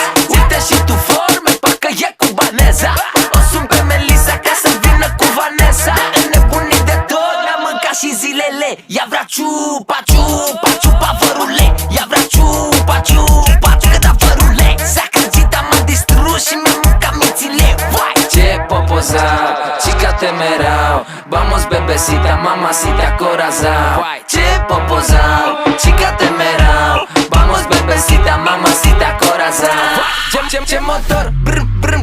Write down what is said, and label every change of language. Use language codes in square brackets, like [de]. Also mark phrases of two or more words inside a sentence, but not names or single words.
[ro] Uite și tu forme, parcă e cubaneza. O sun pe Melissa ca să vină cu Vanessa. Înnebunit de tot, mi-am mâncat și zilele. Ea vrea ciupa, ciupa, ciupa vărule. Ea vrea ciupa, ciupa, ciupa vărule. S-a crezit, m-a distrus și mi-am mâncat mințile. Vai, ce popozao, [es] chica temerao. Vamos bebecita, mamacita, corazao. [ro] Vai, ce popozao, [es] chica temerao. Vamos bebecita, mamacita, corazao. [ro] Ce motor, brr, brr.